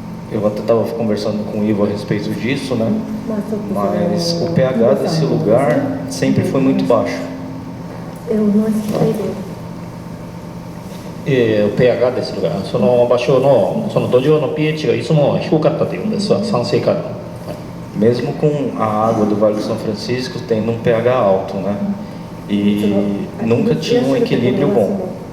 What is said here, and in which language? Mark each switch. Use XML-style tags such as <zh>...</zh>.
<pt>Eu até estava conversando com o Ivo a respeito disso, né? Mas o pH desse lugar sempre foi muito baixo.</pt> <ja>O pH ですが、その場所のその土壌の pH がいつも低かったというんです。酸性化の。</ja> <pt>Mesmo com a água do Vale do São Francisco tendo um pH alto, né? E nunca tinha um equilíbrio bom.</pt>